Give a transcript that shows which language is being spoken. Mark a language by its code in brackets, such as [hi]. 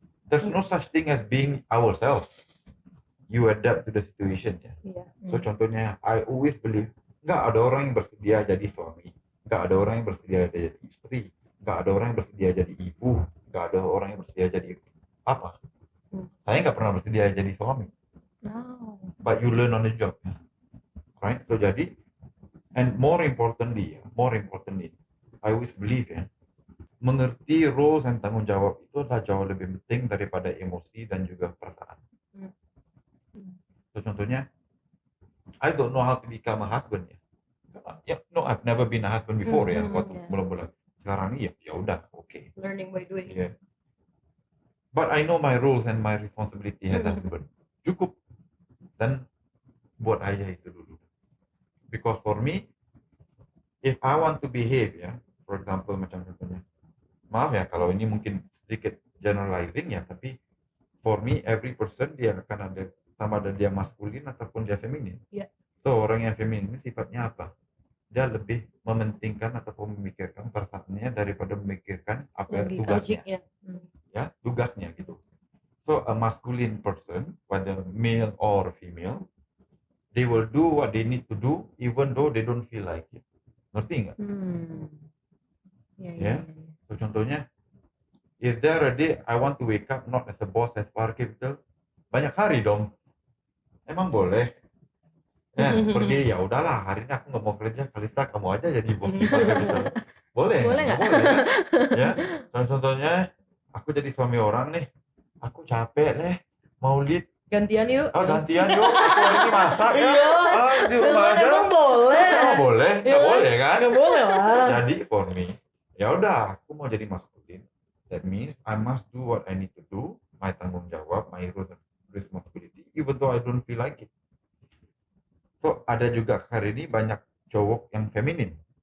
[en] There's no such thing as being ourselves. You adapt to the situation ya. [id] Iya. So contohnya, [en] I always believe [id] nggak ada orang yang bersedia jadi suami, nggak ada orang yang bersedia jadi istri, nggak ada orang yang bersedia jadi ibu, nggak ada orang yang bersedia jadi apa. Saya nggak pernah bersedia jadi suami. Oh. [en] But you learn on the job, right? [id] So jadi, [en] and more importantly, I always believe [id] ya, mengerti roles dan tanggung jawab itu adalah jauh lebih penting daripada emosi dan juga perasaan. [en] So contohnya, I don't know how to become a husband ya. No, I've never been a husband before ya. [id] Waktu mulai sekarang ini ya udah, okay. [en] Learning by doing. Yeah. But I know my roles and my responsibility as a husband. [id] Cukup. Dan buat aja itu dulu. [en] Because for me, if I want to behave [id] ya, [en] for example [id] macam contohnya, maaf ya kalau ini mungkin sedikit generalizing ya, tapi [en] for me every person [id] dia akan ada sama ada dia maskulin ataupun dia feminin. [en] Yeah. [id] So orang yang feminin ini sifatnya apa? Dia lebih mementingkan ataupun memikirkan perasaannya daripada memikirkan apa yang tugasnya. Ya, tugasnya gitu. [en] So a masculine person, whether male or female, they will do what they need to do even though they don't feel like it. [id] Ngerti nggak? [en] Yeah. So contohnya, is there a day I want to wake up not as a boss as Par Capital? [id] Banyak hari dong. Emang boleh? Ya, pergi ya udahlah, hari ini aku nggak mau kerja, Kalista kamu aja jadi bos di Par Capital. Boleh nggak? Boleh kan? Ya. Contohnya, aku jadi suami orang nih, aku capek deh, mau lead. Gantian yuk. Gantian yuk, aku hari ini masak ya. Di rumah aja. Emang boleh. Emang boleh? Nggak boleh kan? Nggak boleh lah. Jadi [en] for me, [id] ya udah, aku mau jadi maskulin. [en] That means I must do what I need to do, my [id] tanggung jawab, [en] my responsibility, even though I don't feel like it. [id] So ada juga hari ini banyak cowok yang feminin.